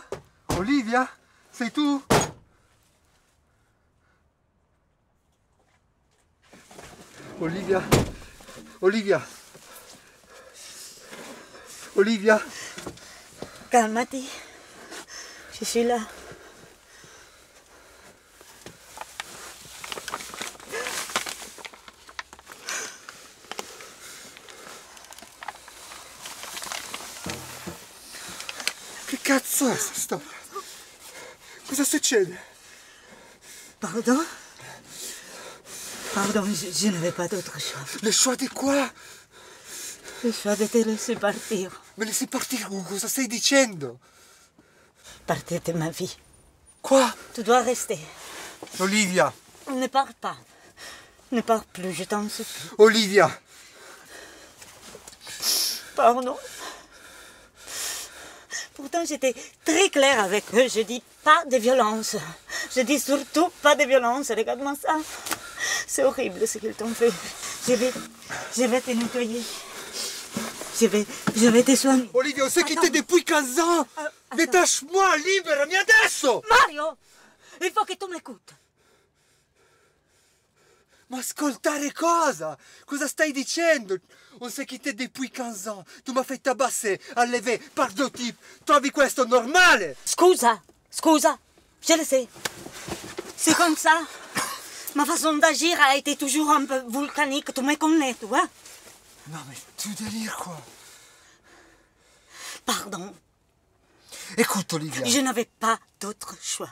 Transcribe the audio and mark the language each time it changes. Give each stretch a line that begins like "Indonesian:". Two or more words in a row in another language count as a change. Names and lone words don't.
Italian: Olivia? Sei tu? Olivia? Olivia? Olivia?
French: Calmati. Je suis là.
Italian: Che cazzo è sta storia? Cosa succede?
French: Pardon? Pardon, je n'avais pas d'autre choix. Le choix di quoi? Le choix de te laisser partir.
Italian: Me laissi partire, cosa stai dicendo?
French: Partir de ma vie. Quoi? Tu dois rester. Olivia! Ne pars pas. Ne pars plus, je t'en supplie. Olivia! Pardon. Pourtant, j'étais très claire avec eux. Je dis pas de violence. Je dis surtout pas de violence. Regarde-moi ça. C'est horrible ce qu'ils t'ont fait. Je vais te nettoyer. Je vais te soigner. Olivia, on s'est quitté depuis 15 ans! Détache-moi,
Italian: liberami adesso!
French: Mario, il faut que tu m'écoutes.
Italian: Ma ascoltare cosa? Cosa stai dicendo?
French: On s'est quitté depuis 15 ans. Tu m'as fait tabasser, enlever par deux types.
Italian: Trovi questo normale? Scusa,
French: je le sais. C'est comme ça. Ma façon d'agir a été toujours un peu volcanique. Tu me connais, tu vois? Non mais tu délires quoi? Pardon, Écoute Olivia, je n'avais pas d'autre choix.